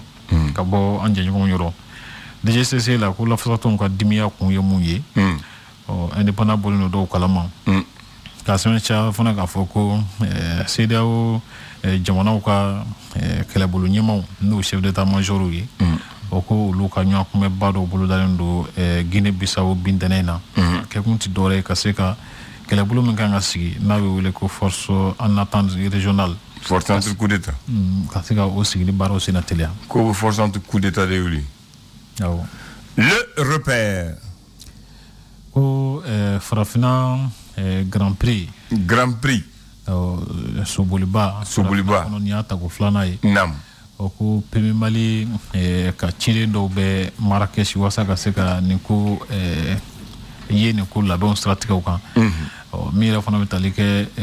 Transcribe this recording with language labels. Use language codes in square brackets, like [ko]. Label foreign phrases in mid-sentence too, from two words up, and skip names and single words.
[bm] ka bɔ an jɛɲɔgɔnw yɔrɔ DGCC la ko lafasatɔnw ka dimiya kun ye mun ye indépendant bɔlen don dɔw kalama k'a sɛbɛntiya fana k'a fɔ ko CEDEAO jamanaw ka kɛlɛbolo ɲɛmaw n'o [fr] chef d'état major [bm] ye o ko olu ka ɲɔgɔn kunbɛba dɔw bolodalen don Guinée Bissau bintɛnɛ in na kɛkun tɛ dɔwɛrɛ ye ka se ka kɛlɛbolo min kan ka sigi n'a bɛ wele ko [fr] force en attente régionale force anti coup d'état [bm] ka se ka o sigili baaraw sen na teliya ko [fr] force anti coup d'état [bm] de wuli awɔ [fr] le repère [bm] ko farafina [fr] grand prix [bm] soboliba kɔnɔ ni y'a tago filanan ye o ko Premier Mali ka cilen dɔw bɛ Marrakech walasa ka se ka nin ko ye nin ko labɛnw siratigɛw kan min yɛrɛ fana bɛ tali kɛ